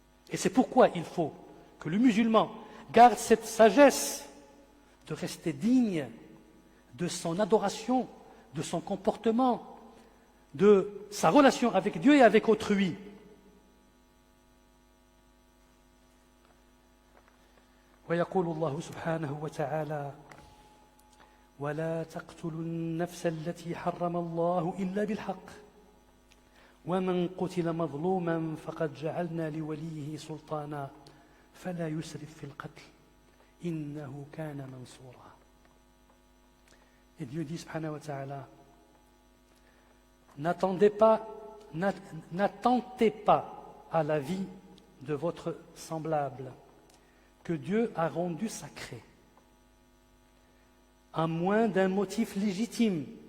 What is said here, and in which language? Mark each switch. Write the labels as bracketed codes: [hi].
[fr] Et c'est pourquoi il faut que le musulman garde cette sagesse de rester digne de son adoration, de son comportement, de sa relation avec Dieu et avec autrui. [ar] ويقول الله سبحانه وتعالى ولا تقتلوا النفس التي حرم الله إلا بالحق ومن قتل مظلوما فقد جعلنا لوليه سلطانا فلا يسرف في القتل إنه كان منصورا. [fr] Et Dieu dit [ar] subhanahu wa ta'ala, [fr] n'attentez pas à la vie de votre semblable que Dieu a rendu sacré, à moins d'un motif légitime.